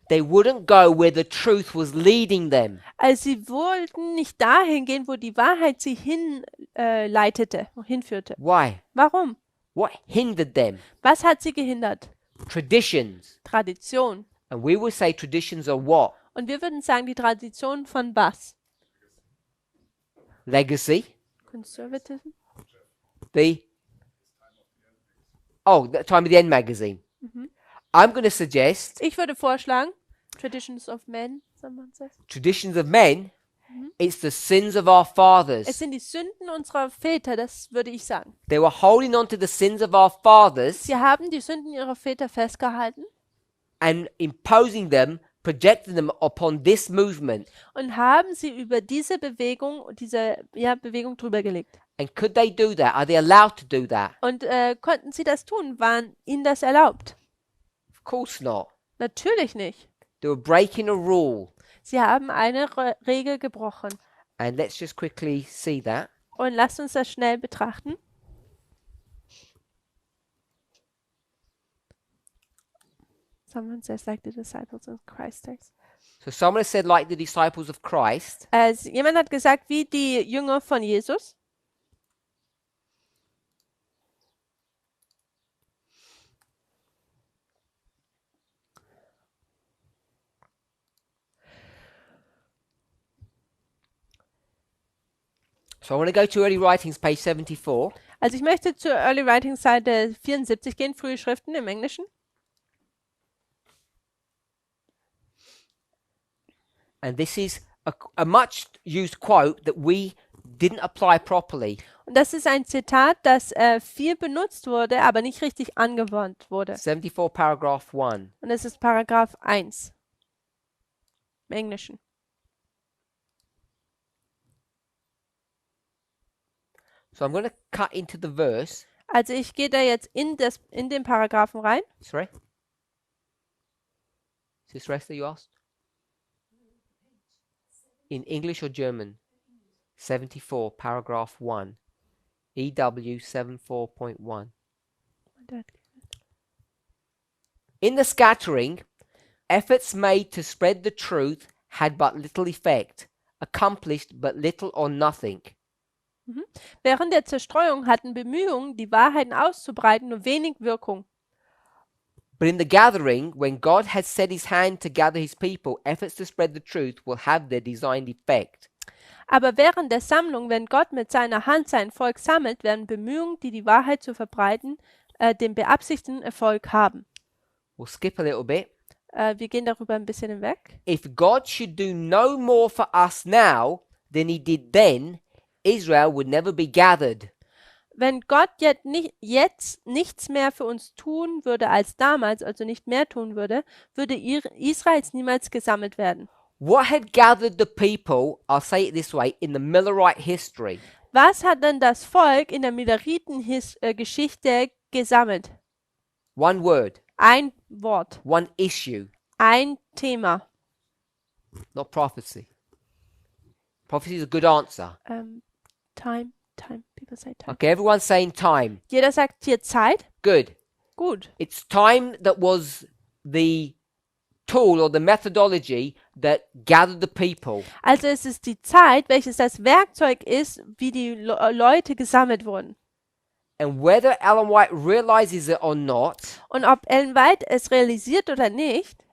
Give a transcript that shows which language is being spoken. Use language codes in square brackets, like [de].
[en] They wouldn't go where the truth was leading them. [de] Also sie wollten nicht dahin gehen, wo die Wahrheit sie hinführte. [en] Why? [de] Warum? [en] What hindered them? [de] Was hat sie gehindert? [en] Traditions. [de] Tradition. [en] And we will say traditions are what? [de] Und wir würden sagen, die Tradition von was? [en] Legacy. Conservatism? The Time of the End magazine. I'm going to suggest [de] Ich würde vorschlagen, [en] Traditions of Men, someone says. traditions of men. It's the sins of our fathers. [de] Es sind die Sünden unserer Väter, das würde ich sagen. [en] They were holding on to the sins of our fathers [de] Sie haben die Sünden ihrer Väter festgehalten [en] and imposing them, projecting them upon this movement. [de] und haben sie über diese Bewegung Bewegung drüber gelegt. [en] And could they do that? Are they allowed to do that? [de] Und konnten sie das tun? Waren ihnen das erlaubt? [en] Of course not. [de] Natürlich nicht. [en] They were breaking a rule. [de] Sie haben eine Regel gebrochen. [en] And let's just quickly see that. [de] Und lasst uns das schnell betrachten. [en] Someone says like the disciples of Christ days. So someone said, like the disciples of Christ. [de] Jemand hat gesagt, wie die Jünger von Jesus. [en] So I want to go to early writings, page 74. [de] Also ich möchte zur Early Writing Seite 74 gehen, frühe Schriften im Englischen. [en] And this is a much used quote that we didn't apply properly. [de] Und das ist ein Zitat, das viel benutzt wurde, aber nicht richtig angewandt wurde. [en] 74 paragraph 1. [de] Und es ist Paragraph 1 im Englischen. [en] So I'm going to cut into the verse. [de] Also ich gehe da jetzt in den Paragraphen rein. [en] Sorry? Is this rest that you asked? In English or German? 74, paragraph 1. EW 74.1. In the scattering, efforts made to spread the truth had but little effect, accomplished but little or nothing. [de] Während der Zerstreuung hatten Bemühungen, die Wahrheiten auszubreiten, nur wenig Wirkung. [en] But in the gathering, when God has set his hand to gather his people, efforts to spread the truth will have their designed effect. [de] Aber während der Sammlung, wenn Gott mit seiner Hand sein Volk sammelt, werden Bemühungen, die Wahrheit zu verbreiten, den beabsichtigten Erfolg haben. [en] We'll skip a little bit. [de] Wir gehen darüber ein bisschen hinweg. [en] If God should do no more for us now than he did then, Israel would never be gathered. [de] Wenn Gott jetzt nichts mehr für uns tun würde als damals, also nicht mehr tun würde, würde Israels niemals gesammelt werden. [en] What had gathered the people, I'll say it this way, in the Millerite history? [de] Was hat denn das Volk in der Milleriten-Geschichte gesammelt? [en] One word, [de] Ein Wort, [en] one issue, [de] ein Thema. [en] not prophecy. Prophecy is a good answer. Time. People say time. Okay, everyone's saying time. [de] Jeder sagt hier Zeit. [en] Good. [de] Gut. [en] It's time that was the tool or the methodology that gathered the people. [de] Also es ist die Zeit, welches das Werkzeug ist, wie die Leute gesammelt wurden. [en] And whether Ellen White realizes it or not, [de] Und ob Ellen White es realisiert oder nicht,